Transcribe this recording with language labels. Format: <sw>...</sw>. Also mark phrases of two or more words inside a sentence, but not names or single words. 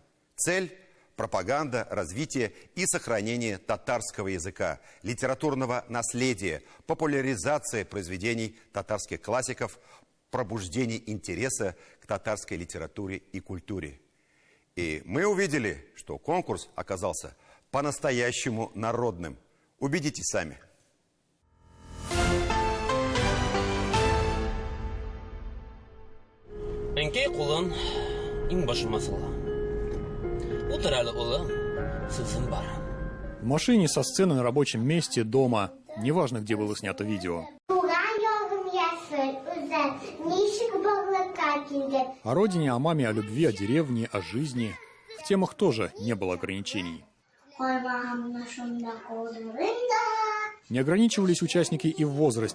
<ru>Цель – пропаганда, развитие и сохранение татарского языка, литературного наследия, популяризация произведений татарских классиков, пробуждение интереса к татарской литературе и культуре. И мы увидели, что конкурс оказался по-настоящему народным. Убедитесь сами.</ru> <tt>Әнкәй кулын иң башыма сала. Утыр әле, улым, сүзем бар.</tt> <ru>В машине, со сцены, на рабочем месте, дома. Неважно, где было снято видео. О родине, о маме, о любви, о деревне, о жизни. В темах тоже не было ограничений. Не ограничивались участники и в возрасте.</ru>